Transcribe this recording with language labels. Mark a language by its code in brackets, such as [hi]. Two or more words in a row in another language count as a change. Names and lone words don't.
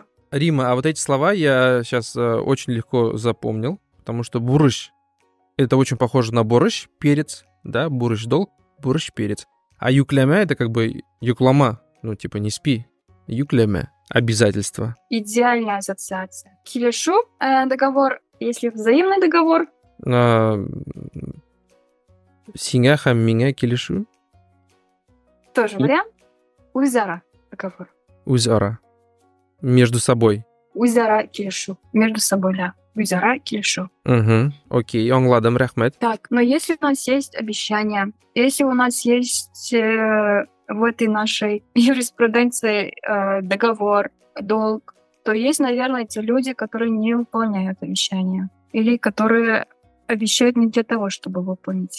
[ru] Рима, а вот эти слова я сейчас очень легко запомнил, потому что бурыш — это очень похоже на борщ, перец, да, бурыш — долг, борщ — перец. А юклямя — это как бы юклама, типа не спи. Юклямя — обязательство. Идеальная ассоциация. Килишу договор, если взаимный договор. [tt] Сиңа һәм миңа килешү. [ru] Тоже вариант. Үзара договор. [tt] Үзара. [ru] Между собой. [tt] Үзара килешу. [ru] Между собой, [tt] да. Үзара килешу. Угу. Окей, аңладым, рәхмәт. [ru] Так, но если у нас есть обещание, если у нас есть в этой нашей юриспруденции договор, долг, то есть, наверное, те люди, которые не выполняют обещания. Или которые обещают не для того, чтобы выполнить.